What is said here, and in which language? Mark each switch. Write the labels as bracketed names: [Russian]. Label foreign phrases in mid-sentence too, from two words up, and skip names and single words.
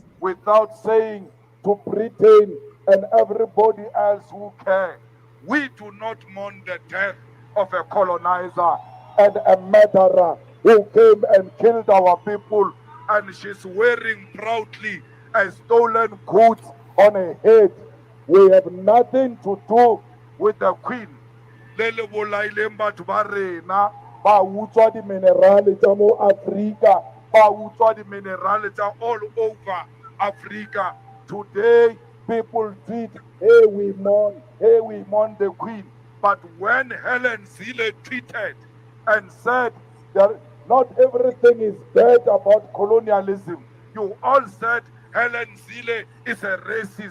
[English] without saying to Britain and everybody else who care, we do not mourn the death of a colonizer and a murderer who came and killed our people, and she's wearing proudly a stolen goods on her head. We have nothing to do with the queen. [Tswana] Le le bolaileng batho ba rena ba utswa di-minerale tsa mo Afrika, ba utswa di-minerale tsa [English] all over Africa. Today, people tweet, hey, we mourn the queen. But when Helen Zille tweeted and said that not everything is bad about colonialism, you all said Helen Zille is a racist.